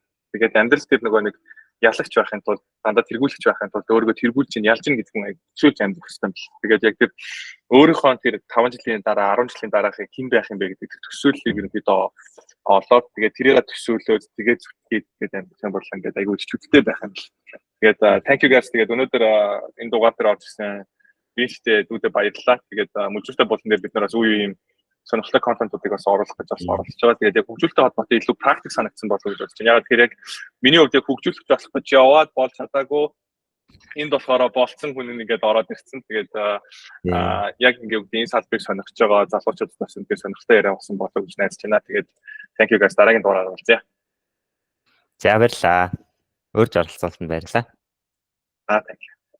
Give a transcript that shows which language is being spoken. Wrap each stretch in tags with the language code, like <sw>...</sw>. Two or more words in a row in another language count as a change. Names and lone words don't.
<mn>Тэгээд амьдрал дээр нөгөө нэг ялагч байхын тулд дандаа тэргүүлэгч байхын тулд өөрийгөө тэргүүлж ийн ялж ийн гэдэг нь төсөөлж амьдах хэрэгтэй юм биш. Тэгээд яг тэр өөрийнхөө тэр 5 жилийн дараа 10 жилийн дараахыг хэн байх юм бэ гэдэг төсөөллийг ерөнхийдөө олоод тэгээд тэрийг төсөөлөөд тэгээд зүтгээд гэдэг амьдах юм бол ингээд айгүй чөлөөтэй байх юм биш. Тэгээд</mn> <en>thank you guys</en> <mn>тэгээд өнөөдөр энэ дугаар дээр орж ирсэн биштэй дүүдэ баярлалаа. Тэгээд мөлжөртэй болон дээр бид нараас үе юм сонирхолтой контентуудыг бас оруулах гэж бас оролцож байгаа. Тэгээд яг хөгжүүлэлтэй холбоотой илүү практик санагдсан болов уу гэж бодож байна. Яг тэгэхээр яг миний хувьд яг хөгжүүлэлт болох гэж яваад болж чадаагүй. Энд болохоор болцсон хүн нэгээд ороод ирсэн. Тэгээд яг ингээд энэ салбарыг сонирхож байгаа залуучуудад бас энэ сонирхолтой яриа авсан болов уу гэж найдаж байна. Тэгээд</mn> <en>thank you guys</en> <mn>дараагийн дугаараар уулзъя. За баярлалаа. Өөрж оролцуулсанд баярлалаа.</mn> <en>Thank you.</en>